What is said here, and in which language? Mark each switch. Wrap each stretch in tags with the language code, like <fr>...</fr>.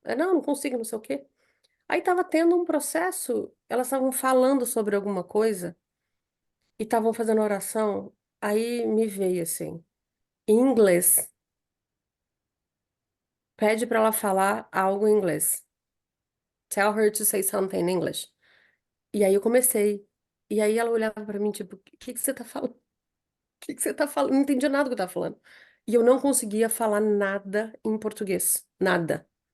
<pt>Não, não consigo, não sei o quê. Aí tava tendo um processo, elas estavam falando sobre alguma coisa, e estavam fazendo oração, aí me veio assim, em inglês, pede para ela falar algo em inglês.</pt> <en>Tell her to say something in English.</en> <pt>E aí eu comecei. E aí ela olhava pra mim, tipo, o que que você tá falando? O que que você tá falando? Não entendia nada do que eu tava falando. E eu não conseguia falar nada em português. Nada.</pt>